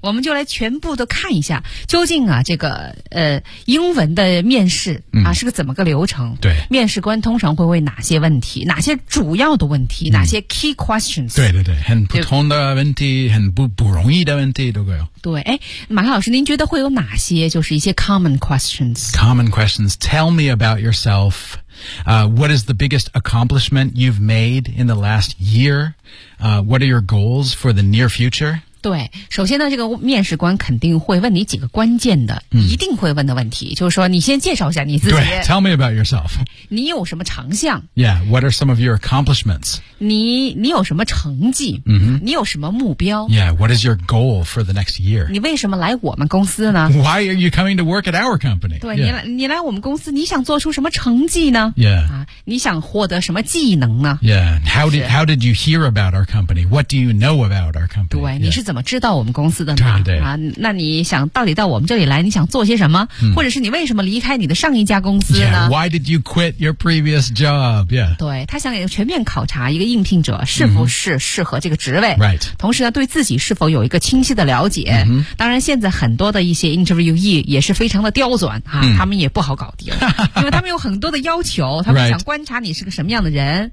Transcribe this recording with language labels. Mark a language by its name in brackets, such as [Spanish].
[Chinese] 我们就来全部都看一下究竟啊这个英文的面试啊、是个怎么个流程，对，面试官通常会问哪些问题，哪些主要的问题、哪些 key questions，对对对，很普通的问题，很不容易的问题都会有，对，诶，马克老师您觉得会有哪些就是一些 common questions [English] tell me about yourselfWhat is the biggest accomplishment you've made in the last year? What are your goals for the near future? [Chinese] 对，首先呢，这个面试官肯定会问你几个关键的、一定会问的问题，就是说你先介绍一下你自己。 [English] 对， tell me about yourself. [Chinese] 你有什么长项？ [English] Yeah, what are some of your accomplishments? [Chinese] 你有什么成绩？ Mm-hmm. 你有什么目标？ [English] Yeah, what is your goal for the next year? [Chinese] 你为什么来我们公司呢？ [English] Why are you coming to work at our company? [Chinese] 对、你来我们公司，你想做出什么成绩呢？ Yeah.、你想获得什么技能呢？ [English] Yeah, how did you hear about our company? What do you know about our company? [Chinese] 对、你是怎么知道我们公司的呢？对对、那你想到底到我们这里来，你想做些什么、或者是你为什么离开你的上一家公司呢？ [English] Yeah, why did you quit your previous job? Yeah. [Chinese] 对，他想全面考察一个应聘者是否是适合这个职位、 [English] right. [Chinese] 同时呢对自己是否有一个清晰的了解、当然现在很多的一些 interviewee 也是非常的刁钻、他们也不好搞定因为他们有很多的要求，他们想观察你是个什么样的人、